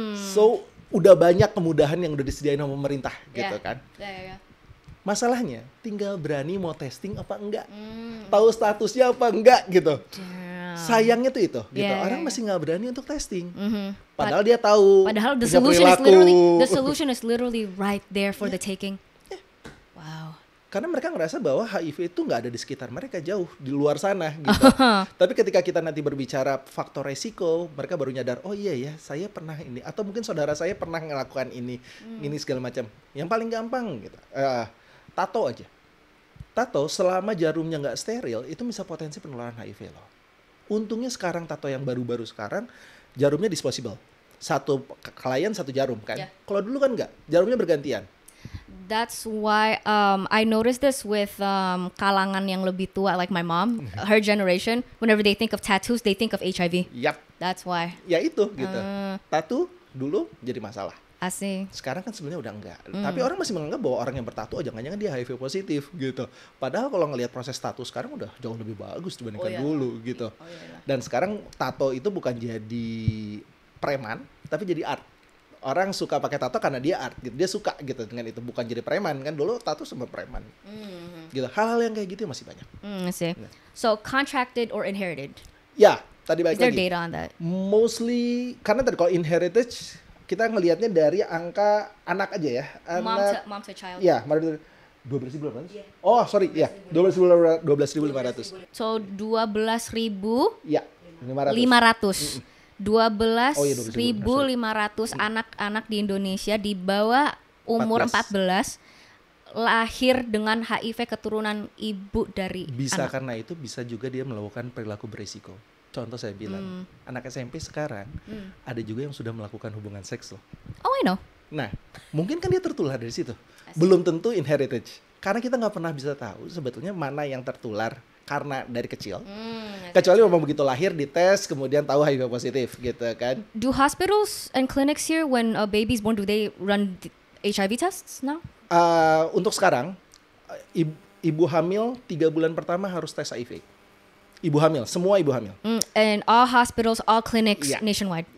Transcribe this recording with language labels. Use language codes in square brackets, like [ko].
[id] So udah banyak kemudahan yang udah disediain sama pemerintah gitu kan. Masalahnya tinggal berani mau testing apa enggak, tahu statusnya apa enggak gitu. Sayangnya tuh itu, gitu. Orang masih nggak berani untuk testing. Padahal dia tahu. Padahal [en] the solution is literally right there for the taking. Wow. [id] Karena mereka ngerasa bahwa HIV itu nggak ada di sekitar mereka, jauh di luar sana gitu. Tapi ketika kita nanti berbicara faktor resiko, mereka baru nyadar, oh iya ya, saya pernah ini, atau mungkin saudara saya pernah ngelakukan ini segala macam. Yang paling gampang gitu. Tato aja. Tato selama jarumnya nggak steril itu bisa potensi penularan HIV loh. Untungnya sekarang tato yang baru-baru sekarang jarumnya disposable. Satu klien satu jarum kan. Kalau dulu kan nggak, jarumnya bergantian. [en] That's why I noticed this with [id] kalangan yang lebih tua [en] like my mom, her generation. Whenever they think of tattoos, they think of HIV. Yap. That's why. [id] Ya itu gitu. Tato dulu jadi masalah. Asik. Sekarang kan sebenarnya udah enggak. Tapi orang masih menganggap bahwa orang yang bertato jangan-jangan dia HIV positif gitu. Padahal kalau ngelihat proses tato sekarang udah jauh lebih bagus dibandingkan dulu gitu. Dan sekarang tato itu bukan jadi preman, tapi jadi art. Orang suka pakai tato karena dia art gitu. Dia suka gitu dengan itu, bukan jadi preman kan. Dulu tato semua preman. Gitu. Hal-hal yang kayak gitu masih banyak. [en] So contracted or inherited? [id] Ya, Tadi balik [en] Is there [id] lagi. [en] data on that? Mostly [id] karena tadi kalau inheritage kita ngelihatnya dari angka anak aja ya. [en] Mom to child. Ya, 12.500. Yeah. Oh, sorry, ya. 12.500. So 12.500. [id] Ya, 500. 12.500 anak-anak di Indonesia di bawah umur 14 lahir dengan HIV keturunan ibu dari bisa anak. Karena itu bisa juga dia melakukan perilaku beresiko. Contoh saya bilang, anak SMP sekarang ada juga yang sudah melakukan hubungan seks loh. [en] Oh, I know. [id] Nah, mungkin kan dia tertular dari situ. Belum tentu inheritage. Karena kita nggak pernah bisa tahu sebetulnya mana yang tertular karena dari kecil. Kecuali memang begitu lahir dites kemudian tahu HIV positif gitu kan. [en] Do hospitals and clinics here when a baby is born, do they run HIV tests now? [id] Untuk sekarang ibu hamil 3 bulan pertama harus tes HIV. Ibu hamil, semua ibu hamil. [en] And all hospitals, all clinics nationwide.